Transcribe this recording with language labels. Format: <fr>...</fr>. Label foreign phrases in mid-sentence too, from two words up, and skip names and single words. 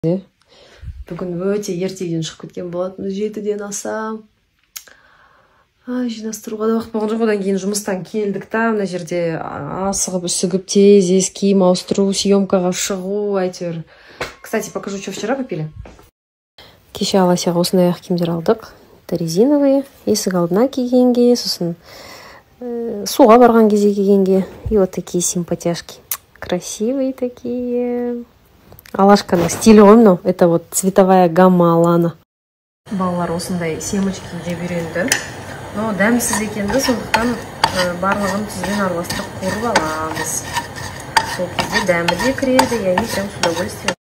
<kk>Бүгін өте ертеден шығып кеткен болатын, 7-ден аса. Жинастыруға да уақыт болған жоқ. Одан кейін жұмыстан келдік та, мына жерде асығып, үсігіп, тез киім ауыстыру, съемкаға шығу, әйтеуір.</kk> <ru>Кстати, покажу, что вчера купили.</ru> <kk>Кеше Аласяға осындай ақ киімдер алдық.</kk> <ru>Это резиновые,</ru> <kk>есік алдына кигенге, сосын суға барған кезде кигенге.</kk> <ru>И вот такие симпатяшки. Красивые такие.</ru> <kk>Алашканың стилі ғой мынау.</kk> <ru>Это вот цветовая гамма Алана.</ru> <kk>Балалар осындай семечки жеп үйренді. Но дәмсіз екенді, сондықтан барлығын тұзбен араластырып қуырып аламыз. Сол кезде дәмі де кіреді,</kk> <ru>и они прям с удовольствием.</ru>